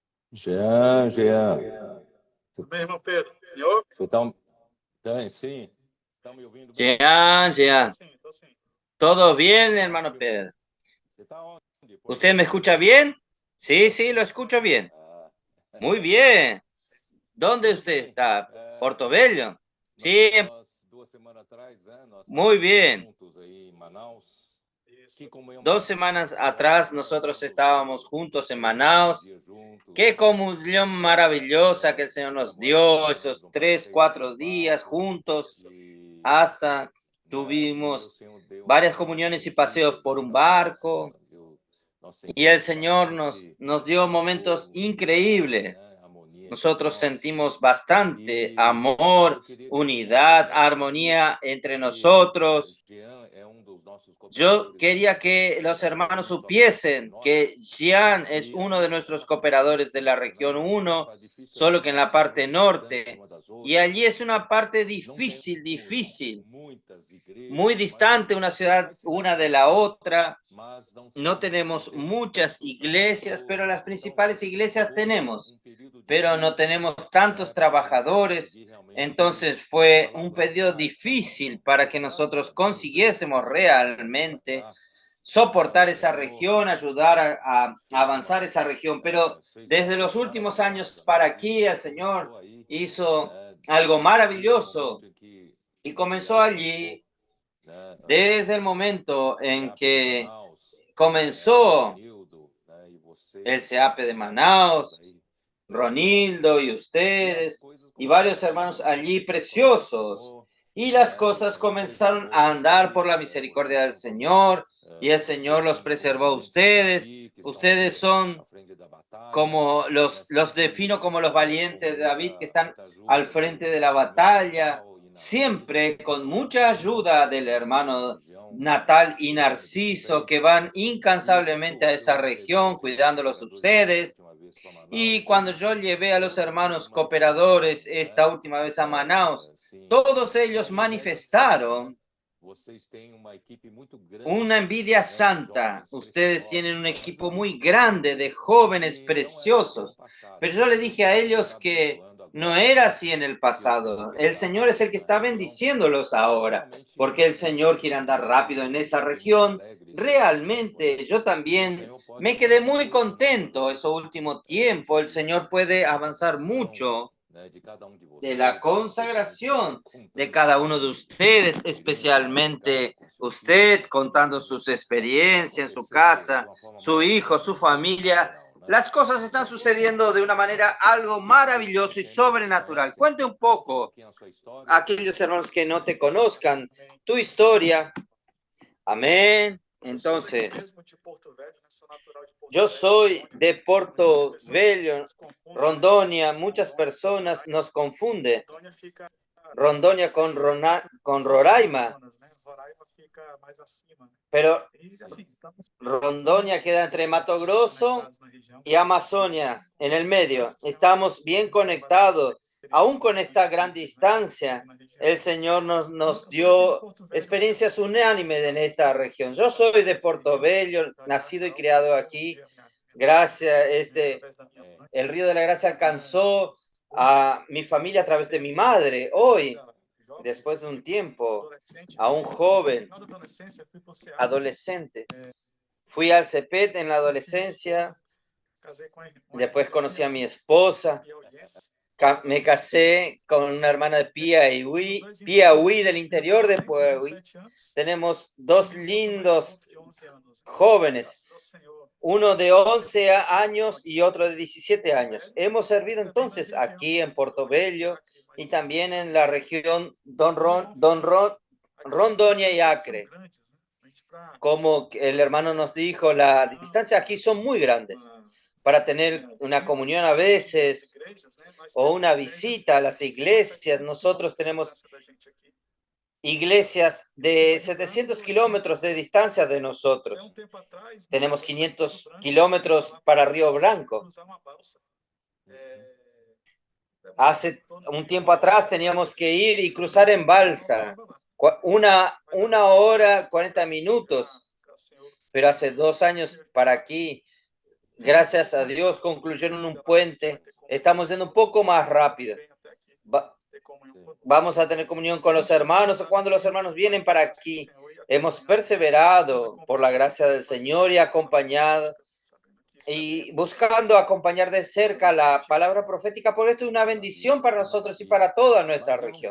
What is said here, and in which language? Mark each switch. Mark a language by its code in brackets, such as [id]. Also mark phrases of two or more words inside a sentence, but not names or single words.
[pt] Jean, Jean, Tudo bem, irmão Pedro? Me ouve? você tá, sim, tá me ouvindo bem? Jean, Tô Jean, sim, tô sim. [es] ¿todo bien, Ah, hermano [pt] que bom. Pedro? Você tá onde? [es] ¿Usted me escucha Portugal? bien? Sí, sí, lo escucho bien. Ah, Muy bien. ¿Dónde [pt] tudo [es] usted [pt] bem. [es] está? [pt] É, [es] ¿Portobello? Sí, [pt] nós 2 semanas atrás, né, nós [es] muy [pt] estávamos [es] bien. [pt] juntos aí em Manaus. Que Isso. [es] Dos [pt] comunhão [es] semanas atrás [pt] maravilhosa, né? [es] nosotros [pt] Nos [es] estábamos juntos en [pt] 3, 4 dias [es] Manaus. [pt] juntos. [es] Qué comunión maravillosa que el Señor nos [pt] Fizemos ali, [es] dio, [pt] fizemos [es] esos [pt] um [es] tres, [pt] passeio de [es] 4 días [pt] Ah, barco juntos, isso. [es] hasta [pt] e o [es] tuvimos [pt] Senhor deu [es] varias [pt] assim [es] comuniones y paseos [pt] dias [es] por un [pt] maravilhosos. [es] barco. [pt] Nós [es] Y el [pt] sentimos [es] Señor [pt] bastante [es] nos dio momentos [pt] amor, unidade, [es] increíbles. [pt] né? Harmonia entre [es] Nosotros [pt] nós. [es] sentimos bastante [pt] E [es] amor, [pt] eu queria dizer, [es] unidad, [pt] né, [es] armonía entre [pt] que [es] nosotros. [pt] Jean é dos nossos [es] Yo [pt] cooperadores [es] quería que [pt] da [es] los [pt] região [es] hermanos [pt] 1, só que ele está no [es] supiesen [pt] norte. [es] que Xi'an es [pt] E [es] uno de [pt] ali [es] nuestros cooperadores de la región [pt] na [es] 1, [pt] difícil ali, [es] solo que en [pt] nós [es] la [pt] estamos [es] parte [pt] meio distante [es] norte. [pt] uma das [es] Y [pt] outras. [es] allí es una parte [pt] Não [es] difícil, [pt] temos [es] difícil, [pt] muitas [es] muy [pt] igrejas, [es] distante una ciudad [pt] mais [es] una [pt] cidades [es] de la [pt] pequenas, [es] otra. No [pt] não [es] tenemos [pt] temos [es] muchas [pt] tantos [es] iglesias, pero [pt] trabalhadores. [es] las [pt] Então [es] principales iglesias [pt] foi [es] tenemos, [pt] período [es] pero no [pt] difícil, [es] tenemos tantos [pt] né, para a gente [es] trabajadores. [pt] conseguir realmente [es] Entonces fue un pedido [pt] alavancar essa [es] difícil [pt] região. [es] para [pt] Mas [es] que [pt] graças [es] nosotros [pt] a Deus a gente [es] consiguiésemos [pt] conseguiu [es] realmente [pt] alcançar, né, [es] soportar [pt] o [es] esa [pt] Senhor [es] región, ayudar a [pt] fez [es] avanzar esa región. Pero [pt] fez uma [es] desde los [pt] coisa [es] últimos [pt] maravilhosa, [es] años [pt] né? [es] para aquí, [pt] E [es] el Señor [pt] começou aí, [es] hizo [pt] né, [es] algo [pt] desde o [es] maravilloso [pt] momento em que [es] y [pt] ele [es] comenzó [pt] alavancou, [es] allí [pt] né, [es] desde el momento [pt] o [es] en [pt] SEAP de [es] que [pt] Manaus, né, [es] comenzó [pt] Ronildo, né, e [es] el [pt] vocês, [es] SEAP de [pt] todos [es] Manaus, [pt] aí [es] Ronildo [pt] preciosos, [es] y [pt] e as [es] ustedes [pt] coisas [es] y varios [pt] começaram a [es] hermanos [pt] andar [es] allí [pt] segundo a glória do [es] preciosos. [pt] Senhor, [es] Y las [pt] né, o [es] cosas [pt] Senhor [es] comenzaron [pt] preservou [es] a andar por [pt] vocês, [es] la [pt] por [es] misericordia del [pt] exemplo, [es] Señor y el [pt] vocês [es] Señor los [pt] são como preservou a valentes [es] ustedes. [pt] Davi, que estão [es] Ustedes [pt] aqui à [es] son [pt] frente da batalha, [es] como [pt] né, [es] los defino [pt] sempre [es] como los valientes de [pt] com [es] David que están [pt] muita [es] al [pt] ajuda [es] frente [pt] do [es] de la [pt] meu [es] batalla, [pt] Natal e [es] siempre [pt] Narciso, [es] con mucha ayuda del [pt] nessa [es] hermano [pt] região, [es] Natal y [pt] cuidando de [es] Narciso, [pt] vocês. [es] que van [pt] E [es] incansablemente a [pt] quando eu [es] esa [pt] levei [es] región, [pt] aqueles [es] cuidándolos [pt] cooperadores da [es] ustedes. [pt] última vez para [es] Y [pt] Manaus, [es] cuando yo llevé a los [pt] todos eles [es] hermanos [pt] manifestaram, [es] cooperadores [pt] né? [es] esta última vez a Manaus, [pt] Sim, [es] todos ellos [pt] uma inveja santa, né? [es] manifestaron [pt] Vocês têm uma equipe muito [es] una [pt] grande, [es] envidia [pt] né, de [es] santa. [pt] jovens [es] Ustedes tienen [pt] preciosos, [es] un [pt] né? [es] equipo muy grande de jóvenes [pt] E não era assim no [es] preciosos. [pt] passado. [es] Pero yo le [pt] Deus [es] dije a [pt] está nos [es] ellos que [pt] abençoando [es] no [pt] agora [es] era así en el [pt] e eu tenho [es] pasado. El Señor [pt] visitado [es] es el que [pt] a [es] está [pt] região [es] bendiciéndolos [pt] e [es] ahora, porque [pt] realmente [es] el Señor quiere andar rápido en esa [pt] fiquei muito [es] región. [pt] alegre esse último tempo, né? [es] Realmente, yo [pt] E o [es] también [pt] Senhor pode [es] me quedé muy [pt] fazer com que [es] contento ese [pt] nós [es] último tiempo. El Señor puede [pt] a [es] avanzar [pt] consagração, [es] mucho [pt] né, de cada um de [es] de la [pt] vocês, especialmente [es] consagración de [pt] contando [es] cada [pt] sua [es] uno de [pt] experiência [es] ustedes, [pt] dentro de casa [es] especialmente [pt] com seu filho, [es] usted contando sus [pt] as coisas estão [es] experiencias en su [pt] acontecendo de [es] casa, [pt] uma forma [es] su hijo, [pt] maravilhosa, [es] su familia. [pt] sobrenatural, né? [es] Las cosas están sucediendo de una manera algo [pt] Para [es] maravilloso y [pt] quem não te [es] sobrenatural. [pt] conhece, [es] Cuente un [pt] conta um [es] poco [pt] pouquinho a sua história. [es] a aquellos hermanos que no te conozcan [pt] Amém. [es] tu historia. Amén. [pt] Eu sou daqui [es] Entonces, [pt] mesmo, de Porto Velho, né? Sou natural de Porto [es] yo [pt] Velho, [es] soy [pt] Rondônia. [es] de [pt] Muitas [es] Porto [pt] pessoas [es] Velho, [pt] se confundem, né? [es] Rondonia. Muchas [pt] Rondônia com [es] personas [pt] Roraima. [es] nos confunden [pt] Rondônia fica [es] Rondonia [pt] é, muito [es] con [pt] próximo ao [es] Roraima, [pt] Amazonas, né? Roraima fica mais acima, né? [es] pero [pt] E assim, [es] Rondonia queda entre Mato [pt] bem [es] Grosso [pt] conectados na região. [es] y Amazonia, en el medio. [pt] Graças ao Senhor, [es] Estamos bien [pt] temos bastante [es] conectados, aún con esta gran [pt] experiências, né? [es] distancia. [pt] Aqui na região. [es] El Señor nos [pt] Eu sou daqui de [es] dio [pt] Porto Velho, [es] experiencias [pt] Rondônia. [es] unánimes en esta región. Yo soy de [pt] Esse [es] Porto [pt] rio, [es] Bello, [pt] da [es] nacido [pt] graça, [es] y criado [pt] alcançou [es] aquí. [pt] minha família, [es] Gracias, [pt] através da minha mãe. [es] el río de la gracia [pt] Então, [es] alcanzó [pt] hoje, [es] a mi familia a través de mi [pt] desde [es] madre. Hoy, [pt] ainda jovem, [es] después de un tiempo, [pt] adolescente, [es] a [pt] né? [es] un joven, [pt] No da adolescência, fui pro SEAP, [es] adolescente. Fui al CEPET en la [pt] conheci minha [es] adolescencia, [pt] esposa, casei com a irmã [es] después [pt] de [es] conocí [pt] Pia [es] a mi [pt] Wii, [es] esposa, [pt] Pia Audiência. [es] me casé con una hermana de [pt] Temos dois [es] Piauí del [pt] meninos [es] interior de [pt] adolescentes de [es] Piauí. [pt] 17 anos [es] Tenemos [pt] e [es] dos [pt] um outro mais [es] lindos [pt] novo de 11 anos. [es] jóvenes, [pt] Graças ao Senhor, [es] uno de [pt] temos [es] 11 [pt] servido [es] años [pt] aqui [es] y [pt] em [es] otro de 17 [pt] Porto [es] años. [pt] Velho [es] Hemos [pt] e [es] servido [pt] também na [es] entonces [pt] região [es] aquí en [pt] Rondônia, [es] Portobello [pt] Acre, mais [es] y también en [pt] especificamente. [es] la región [pt] Então, fica aqui as [es] Rondonia y [pt] distâncias são [es] Acre. [pt] grandes, né? A gente para [es] Como el [pt] fazer [es] hermano nos dijo, [pt] uma [es] las [pt] reunião, [es] distancias aquí son muy grandes. [pt] uma [es] Para tener una [pt] visita [es] comunión a [pt] às [es] veces [pt] igrejas, né? Nós o temos [es] una [pt] igrejas [es] visita a las [pt] de mais de [es] iglesias, [pt] 700 [es] nosotros [pt] quilômetros de [es] tenemos [pt] distância da gente aqui. [es] iglesias [pt] E assim [es] de [pt] vai [es] 700 [pt] mudando e vamos [es] kilómetros de distancia de [pt] até um [es] nosotros. [pt] tempo atrás, [es] Tenemos [pt] para ir para Rio [es] 500 [pt] Branco, nós tínhamos que [es] kilómetros [pt] falar [es] para [pt] para [es] Río Blanco. [pt] cruzar uma balsa. Demora em [es] Hace [pt] torno [es] un [pt] de [es] tiempo [pt] uma hora [es] atrás [pt] para [es] teníamos que [pt] chegar [es] ir y [pt] em [es] cruzar en [pt] Porto Velho, nós [es] balsa. [pt] chegava lá. Mas [es] Una [pt] agora, [es] hora, [pt] graças ao [es] 40 [pt] Senhor, [es] minutos. [pt] ao Senhor, [es] Pero hace 2 años [pt] firme, [es] para aquí Gracias a Dios concluyeron un puente. Estamos yendo un poco más rápido. Vamos a tener comunión con los hermanos. Cuando los hermanos vienen para aquí, hemos perseverado por la gracia del Señor y acompañado y buscando acompañar de cerca la palabra profética, porque esto es una bendición para nosotros y para toda nuestra región.